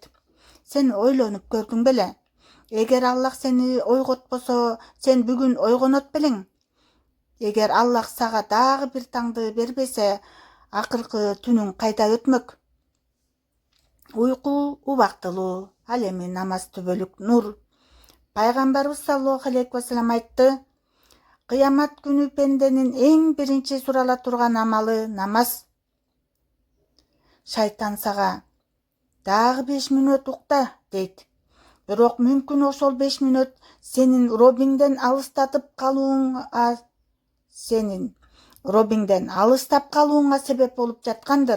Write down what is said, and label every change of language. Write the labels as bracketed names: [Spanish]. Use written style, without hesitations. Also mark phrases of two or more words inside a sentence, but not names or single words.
[Kyrgyz] Сен ойлонуп көрдүң беле? Эгер Аллах сени ойготпосо, сен бүгүн ойгонот белең. Эгер Аллах сага дагы бир таңды бербесе, акыркы түнүң кайда өтмөк? Уйку убактылуу, ал эми намаз түбөлүк нур. Пайгамбарыбыз [Arabic] صلى الله عليه وسلم [Kyrgyz] айтты: кыямат күнү пенденин эң биринчи сурала турган амалы намаз. Шайтан сага дагы 5 мүнөт укта дейт. Бирок мүмкүн ошол 5 мүнөт сенин Роббиңден алыстап калууңа себеп болуп жаткандыр.